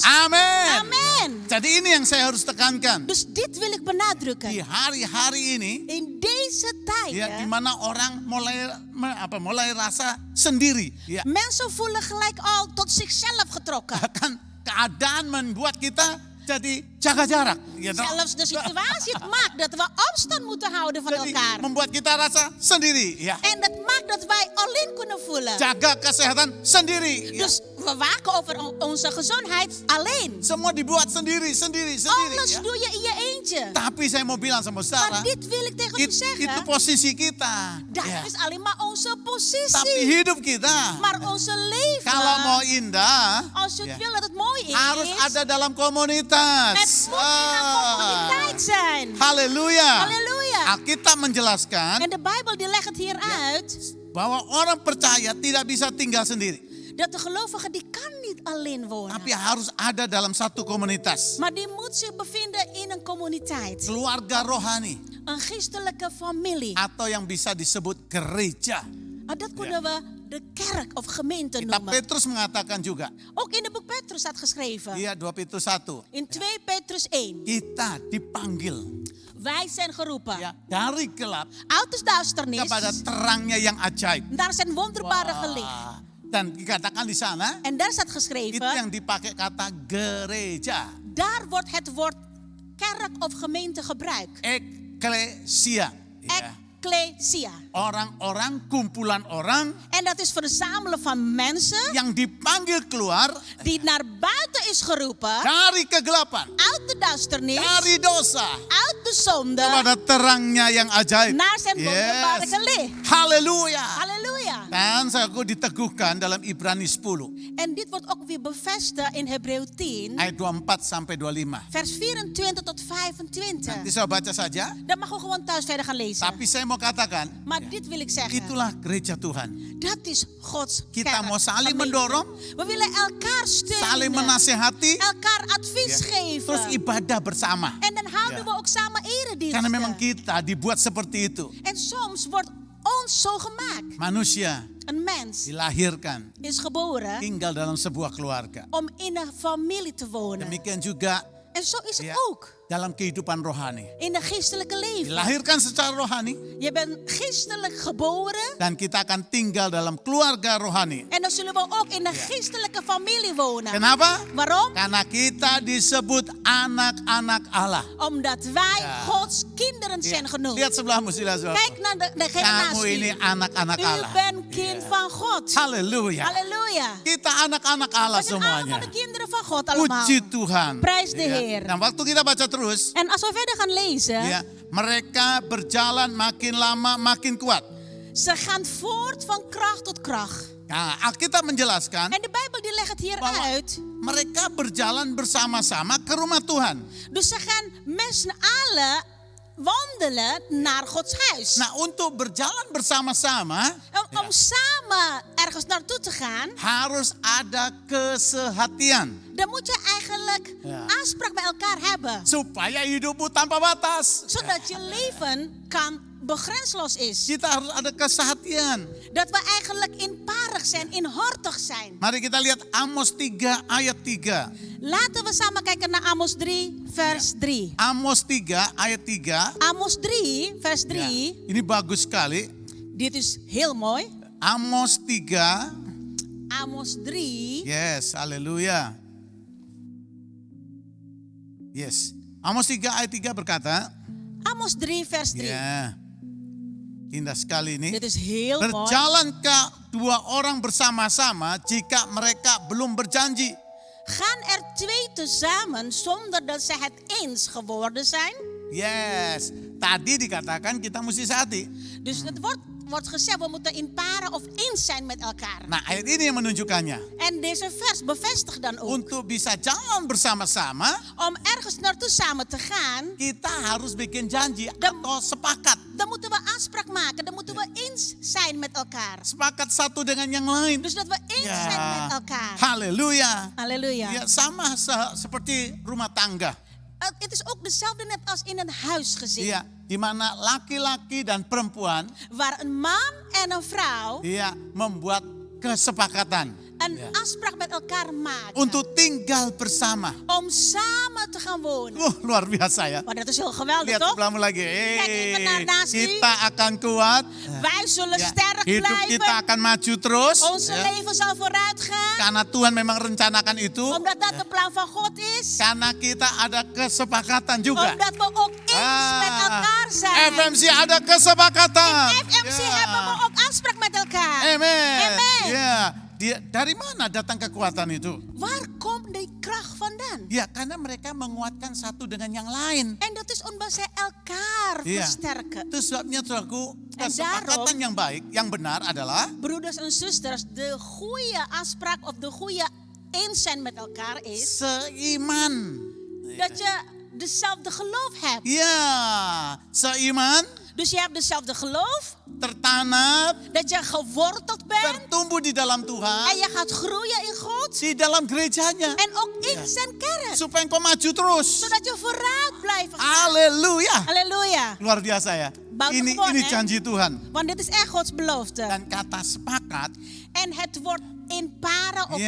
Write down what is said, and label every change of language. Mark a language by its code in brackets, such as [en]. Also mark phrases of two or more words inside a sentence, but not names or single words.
[id] Amin. [nl] Amen. [id] Jadi ini yang saya harus tekankan. [nl] Dus dit wil ik benadrukken. [id] Di hari-hari ini, [nl] In deze tijd. [id] ya, di mana orang mulai rasa sendiri. Ya. [nl] Mensen voelen gelijk al tot zichzelf getrokken. [id] Bahkan keadaan membuat kita jadi jaga jarak. Ya, toh? [nl] Zelfs de situatie het maakt dat we afstand moeten houden van [id] Jadi [nl] elkaar. [id] membuat kita rasa sendiri. Ya. [nl] En dat maakt dat wij alleen kunnen voelen. [id] Jaga kesehatan sendiri. Ya. [nl] Dus we waken over onze gezondheid alleen. [id] Semua dibuat sendiri. [nl] Alles [id] Ya. [nl] doe je in je eentje. [id] Tapi saya mau bilang sama saudara, [nl] Maar dit wil ik tegen u [id] itu [nl] zeggen. [id] posisi kita. [nl] Dat [id] Ya. [nl] is alleen maar onze [id] Tapi [nl] positie. [id] hidup kita, [nl] Maar onze leven. [id] kalau mau indah, [nl] Als je het [id] ya, [nl] wil dat het mooi is. [id] harus ada dalam [nl] Het [id] komunitas. [nl] moet in een communiteit zijn. [id] Haleluya. [nl] Halleluja. [id] Alkitab menjelaskan [nl] En de Bijbel die legt het hier uit. [id] bahwa orang percaya tidak bisa tinggal sendiri. [nl] Dat de gelovige die kan niet alleen wonen. [id] Tapi harus ada dalam satu komunitas. [nl] Maar die moet zich bevinden in een communiteit. [id] Keluarga rohani. [nl] Een geestelijke familie. [id] Atau yang bisa disebut gereja. [nl] Dat kunnen we de kerk of gemeente [id] Kitab [nl] noemen. [id] Petrus mengatakan juga. [nl] Ook in het boek Petrus staat geschreven. [id] Iya 2 Petrus 1. [nl] In 2 Petrus 1. [id] Kita dipanggil [nl] Wij zijn geroepen [id] ya, dari gelap [nl] uit de duisternis [id] kepada terangnya yang ajaib. [nl] naar zijn wonderbare gelicht. [id] Wah. Dan dikatakan di sana, [nl] En daar staat [id] itu [nl] geschreven, [id] yang dipakai kata gereja. [nl] daar wordt het woord kerk of gemeente gebruikt. [id] Eklesia. Ya. [nl] Ecclesia. Orang-orang, kumpulan orang En dat is verzamelen van mensen yang dipanggil keluar die naar buiten is geroepen dari kegelapan, uit de duisternis, dari dosa, uit de zonde, kepada terangnya yang ajaib. naar zijn wonderbare Yes. gelicht. [id] Haleluya. [nl] Halleluja. [id] Dan aku diteguhkan dalam Ibrani 10 [nl] En dit wordt ook weer bevestigd in Hebreeën 10, [id] ayat 24 sampai 25. [nl] vers 24 tot [id] Nanti [nl] 25. [id] saya baca saja, [nl] Dat mag we gewoon thuis verder gaan lezen. [id] tapi saya mau katakan, [nl] Maar dit wil ik zeggen. [id] itulah gereja Tuhan. [nl] Dat is Gods [id] Kita [nl] kerk, [id] mau saling [nl] gemeente. [id] mendorong, [nl] We willen elkaar [id] saling [nl] steunen. [id] menasehati, [nl] Elkaar advies geven. [id] terus ibadah bersama. [nl] En dan houden Ja. we ook samen erediensten. [id] Karena memang kita dibuat seperti itu. [nl] En soms wordt ons zo gemaakt. [id] Manusia [nl] Een mens [id] dilahirkan, [nl] is geboren [id] tinggal dalam sebuah keluarga. [nl] om in een familie te wonen. [id] Demikian juga [nl] En zo is het [id] ya, [nl] ook [id] dalam kehidupan rohani. [nl] in het geestelijke leven. [id] Dilahirkan secara rohani [nl] Je bent geestelijk geboren. [id] dan kita akan tinggal dalam keluarga rohani. [nl] En dan zullen we ook in een geestelijke familie wonen. [id] Kenapa? [nl] Waarom? [id] Karena kita disebut anak-anak Allah. [nl] Omdat wij Ja. Gods kinderen [id] Ya, [nl] zijn genoemd. [id] lihat sebelahmu sila [nl] Kijk naar de [id] Kamu [nl] generatie. [id] ini anak-anak [nl] U [id] Allah. [nl] bent kind van God. [id] Haleluya. [nl] Halleluja. [id] Kita anak-anak Allah [nl] We zijn allemaal [id] semuanya. [nl] de kinderen van God allemaal. [id] Puji Tuhan. [nl] Prijs de [id] Ya. [nl] Heer. [id] Dan waktu kita baca terus, [nl] En als we verder gaan lezen, [id] ya, mereka berjalan makin lama makin kuat. [nl] ze gaan voort van kracht tot kracht. [id] Nah, Alkitab menjelaskan [nl] En de Bijbel die legt het hier [id] bahwa [nl] uit. [id] mereka berjalan bersama-sama ke rumah Tuhan. [nl] Dus ze gaan met z'n allen wandelen naar Gods huis. [id] Nah, untuk berjalan bersama-sama [nl] Om samen ergens naartoe te gaan, [id] harus ada kesehatian [nl] dan moet je eigenlijk Ja. aanspraak bij elkaar hebben. [id] supaya hidupmu tanpa batas. [nl] Zodat je leven kan begrensloos is. [id] Kita harus ada kesehatian. [nl] Dat we eigenlijk inparig zijn, inhortig zijn. [id] Mari kita lihat Amos 3 ayat 3. [nl] Laten we samen kijken naar Amos 3, vers 3. [id] Amos 3 ayat 3. [nl] Amos 3, vers [id] Ya, [nl] 3. [id] ini bagus sekali. [nl] Dit is heel mooi. Amos 3. Amos 3. [id] Yes, haleluya. Yes. Amos 3 ayat 3 berkata, [nl] Amos 3, vers 3. [id] ya. Indah sekali ini. [nl] Dit is heel mooi. [id] Berjalankah dua orang bersama-sama jika mereka belum berjanji? [nl] Gaan er twee tezamen zonder dat ze het eens geworden zijn? [id] Yes. Tadi dikatakan kita mesti sehati. [nl] Dus het wordt gezegd, we moeten in paren of eens zijn met elkaar. [id] Nah, ayat ini yang menunjukkannya. [nl] En deze vers bevestigt dan ook. [id] Untuk bisa jalan bersama-sama, [nl] Om ergens naartoe samen te gaan, [id] kita harus bikin janji atau sepakat. [nl] dan moeten we afspraak maken. Dan moeten we eens zijn met elkaar. [id] Sepakat satu dengan yang lain. [nl] Dus dat we eens zijn met elkaar. [id] Haleluya. [nl] Halleluja. [id] Ya, sama seperti rumah tangga. [nl] Het is ook dezelfde net als in een huisgezin. [id] Ya, di mana laki-laki dan perempuan [nl] Waar een man en een vrouw [id] ya membuat kesepakatan [nl] een afspraak met elkaar maken. [id] untuk tinggal bersama. [nl] Om samen te gaan wonen. [id] Luar biasa ya. [nl] Maar dat is heel geweldig, [id] Lihat [nl] toch? [id] sebelahmu lagi. [nl] Kijk even naar naast u. [id] Kita akan kuat. [nl] Wij zullen [id] Ya, [nl] sterk [id] hidup kita [nl] blijven. [id] akan maju terus. [nl] Onze [id] Ya. [nl] leven zal vooruit gaan. [id] Karena Tuhan memang rencanakan itu. [nl] Omdat dat de plan van God is. [id] Karena kita ada kesepakatan juga. [nl] Omdat we ook eens met elkaar zijn. [id] FMC ada kesepakatan. [nl] In FMC [id] Ya. [nl] hebben we ook afspraak met elkaar. [id] Amen. [nl] Amen. [id] Ya, dari mana datang kekuatan itu? [nl] Waar komt die kracht vandaan? [id] Ya, karena mereka menguatkan satu dengan yang lain. [nl] En dat is omdat zij elkaar [id] Iya. [nl] versterken. [id] Itu sebabnya saudaraku, [nl] En [id] kesepakatan [nl] daarom- [id] yang baik, yang benar adalah [nl] Broeders en zusters, de goede afspraak of de goede eens zijn met elkaar is [id] seiman. [nl] dat je dezelfde geloof hebt. [id] Ya, seiman [nl] Dus je hebt dezelfde geloof, [id] tertanam, [nl] dat je geworteld bent [id] bertumbuh di dalam [nl] en [id] Tuhan, [nl] je gaat groeien in God [id] di dalam gerejanya. [nl] en ook in zijn kerk. [id] Supaya engkau maju terus. [nl] Zodat je vooruit blijft gaan. [id] Haleluya. [nl] Halleluja. [id] Luar biasa ya. [nl] Buitengewoon, [id] Ini [nl] hè? [id] janji Tuhan. [nl] Want dit is echt Gods belofte. [id] Dan kata sepakat, [nl] En het woord in para of